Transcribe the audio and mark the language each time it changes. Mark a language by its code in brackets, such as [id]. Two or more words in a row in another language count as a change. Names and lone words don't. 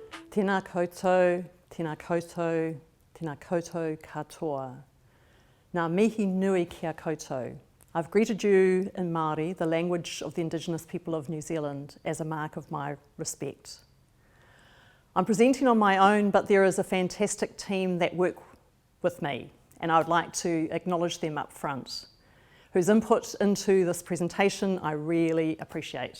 [mi] Tēnā koutou, tēnā koutou, tēnā koutou katoa. Ngā mihi nui kia koutou. [en] I've greeted you in Māori, the language of the Indigenous people of New Zealand, as a mark of my respect. I'm presenting on my own, but there is a fantastic team that work with me, and I would like to acknowledge them up front, whose input into this presentation I really appreciate.